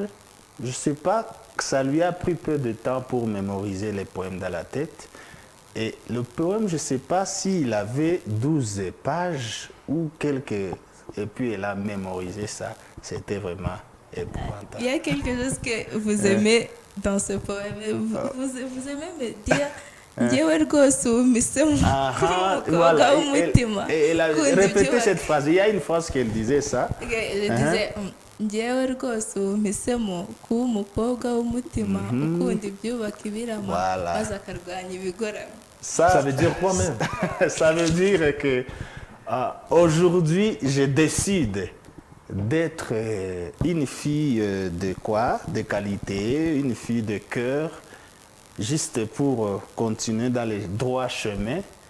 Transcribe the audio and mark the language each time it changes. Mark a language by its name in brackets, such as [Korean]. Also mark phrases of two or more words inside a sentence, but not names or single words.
[French] Je sais pas, ça lui a pris peu de temps pour mémoriser les poèmes dans la tête. Et le poème, je ne sais pas s'il avait 12 pages ou quelques... Et puis elle a mémorisé ça. C'était vraiment épouvantable. Il y a quelque chose que vous aimez dans ce poème. Vous aimez me dire [Kinyarwanda] njyewe rwose umisemo [French] Voilà. [Kinyarwanda] w'umutima. [French] Et elle a répété cette phrase. Il y a une phrase qu'elle disait ça. Je disais [Kinyarwanda] njyewe rwose umisemo kuba umukobwa w'umutima ukunda ibyubaka ibirama [French] Voilà. [Kinyarwanda] maze akarwanya ibigoramye. [French] Ça veut dire quoi même? Ça veut dire que aujourd'hui, je décide d'être une fille de quoi? De qualité, une fille de cœur, juste pour continuer dans les droits chemins.